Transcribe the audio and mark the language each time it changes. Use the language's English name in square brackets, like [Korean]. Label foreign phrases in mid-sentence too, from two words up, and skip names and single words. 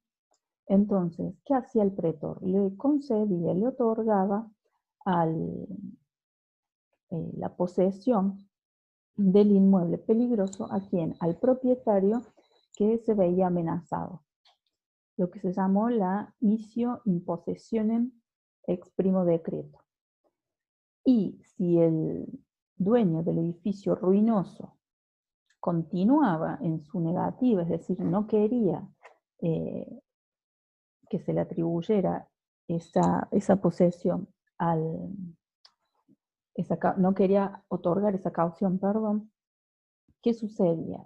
[Spanish] Entonces, ¿qué hacía el pretor? Le concedía, le otorgaba la posesión del inmueble peligroso ¿a quién? Al propietario que se veía amenazado. Lo que se llamó la [Latin] missio in possessionem ex primo decreto. [Spanish] Y si el dueño del edificio ruinoso continuaba en su negativa, es decir, no quería que se le atribuyera esa posesión no quería otorgar esa caución, perdón, ¿qué sucedía?